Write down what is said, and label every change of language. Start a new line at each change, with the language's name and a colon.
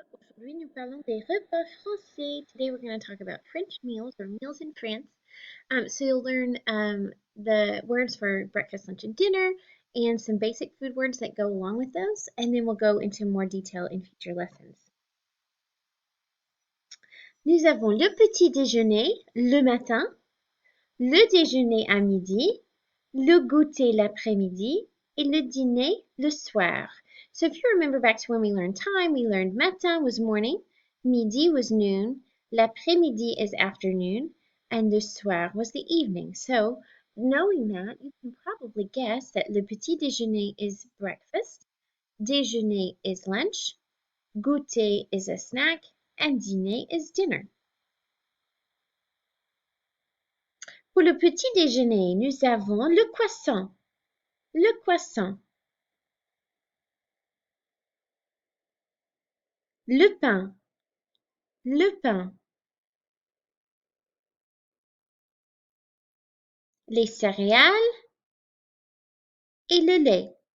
French: Aujourd'hui, nous parlons des repas français.
English: Today, we're going to talk about French meals or meals in France. So you'll learn the words for breakfast, lunch, and dinner, and some basic food words that go along with those, and then we'll go into more detail in future lessons.
French: Nous avons le petit déjeuner le matin, le déjeuner à midi, le goûter l'après-midi, et le dîner le soir.
English: So if you remember back to when we learned time, we learned matin was morning, midi was noon, l'après-midi is afternoon, and le soir was the evening. So knowing that, you can probably guess that le petit déjeuner is breakfast, déjeuner is lunch, goûter is a snack, and dîner is dinner.
French: Pour le petit déjeuner, nous avons le croissant, le croissant, le pain, le pain, les céréales et le lait.